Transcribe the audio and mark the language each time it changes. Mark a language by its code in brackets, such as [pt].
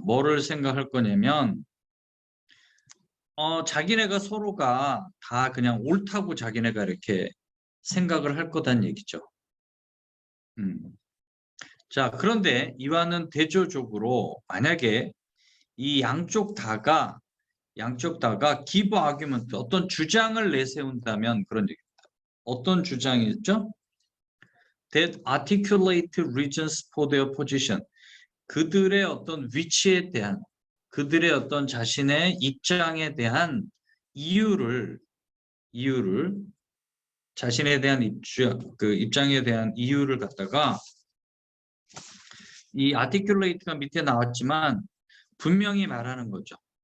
[ko] 뭐를 생각할 거냐면 자기네가 서로가 다 그냥 옳다고 자기네가 이렇게 생각을 할 거란 얘기죠. 자, 그런데 이와는 대조적으로 만약에 이 양쪽 다가 give argument, 어떤 주장을 내세운다면 그런 얘기입니다. 어떤 주장이죠? [en] That articulate reasons for their position. [ko] 그들의 어떤 위치에 대한, 그들의 어떤 자신의 입장에 대한 이유를 자신에 대한 입장에 대한 이유를 갖다가 이 articulate가 밑에 나왔지만 분명히 말하는 거죠.